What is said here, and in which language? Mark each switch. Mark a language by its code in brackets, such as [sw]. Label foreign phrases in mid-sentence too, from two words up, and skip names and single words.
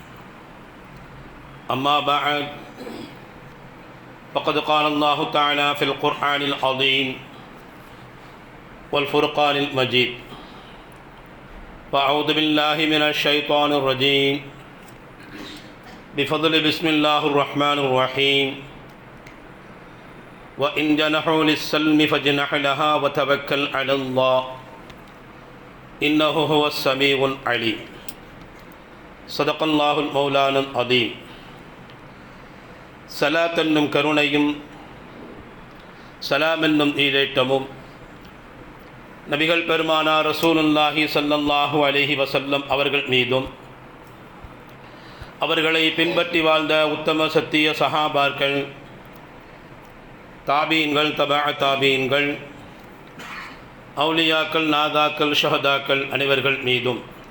[ar] أما بعد، فقد قال الله تعالى في القرآن العظيم والفرقان المجيد: فأعوذ بالله من الشيطان الرجيم، بفضل بسم الله الرحمن الرحيم. وإن جنحوا للسلم فاجنح لها وتوكل على الله إنه هو السميع العليم. صدق الله المولانا العظيم. [ta] சலாத் என்னும் கருணையும் சலாம் என்னும் ஈடேற்றமும் நபிகள் பெருமானார் [ar] رسول الله صلى الله عليه وسلم [ta] அவர்கள் மீதும், அவர்களை பின்பற்றி வாழ்ந்த உத்தம சத்திய சஹாபாக்கள், தாபீன்கள், தபா தாபீன்கள், அவுலியாக்கள், நாதாக்கள், ஷஹதாக்கள் அனைவர்கள் மீதும்,